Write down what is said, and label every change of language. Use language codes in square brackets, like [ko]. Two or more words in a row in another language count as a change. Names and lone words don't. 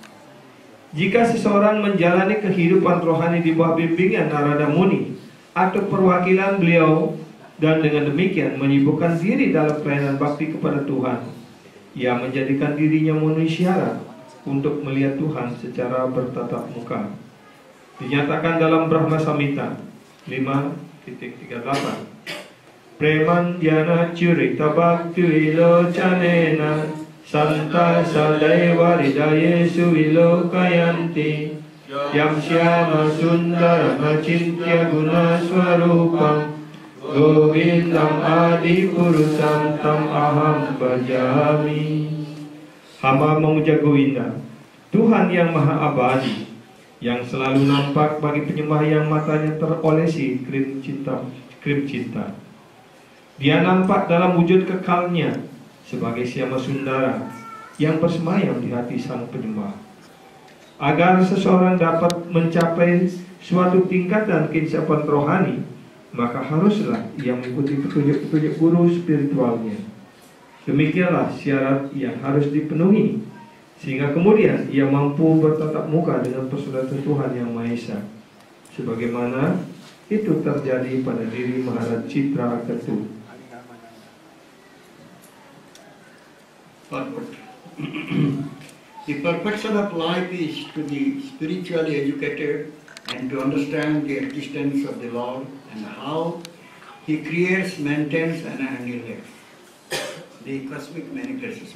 [id] Jika seseorang menjalani kehidupan rohani di bawah bimbingan Narada Muni atau perwakilan beliau dan dengan demikian menyibukkan diri dalam pelayanan bakti kepada Tuhan, Ia menjadikan dirinya memenuhi syarat untuk melihat Tuhan secara bertatap muka. Dinyatakan dalam Brahma Samhita 5.38. [sa] प्रेमन् ध्यान चुरित भक्ति विलोचनेन सन्त सदैव हृदयेषु विलोकयन्ति यं श्याम सुन्दरं अचिन्त्य गुण स्वरूपं गोविन्दं आदि पुरुषं तं अहं भजामि. [id] Hamba memuja Govinda, Tuhan yang maha abadi, yang selalu nampak bagi penyembah yang matanya terolesi krim cinta. Dia nampak dalam wujud kekalnya sebagai Syama Sundara yang bersemayam di hati sang penyembah. Agar seseorang dapat mencapai suatu tingkatan keinsapan rohani, maka haruslah ia mengikuti petunjuk-petunjuk guru spiritualnya. Demikianlah syarat yang harus dipenuhi, sehingga kemudian ia mampu bertatap muka dengan persaudaraan Tuhan Yang Maha Esa, sebagaimana itu terjadi pada diri Maharaj Citraketu. [en] Purport. The perfection of life is to be spiritually educated and to understand the existence of the Lord and how He creates, maintains and annihilates the cosmic manifestation.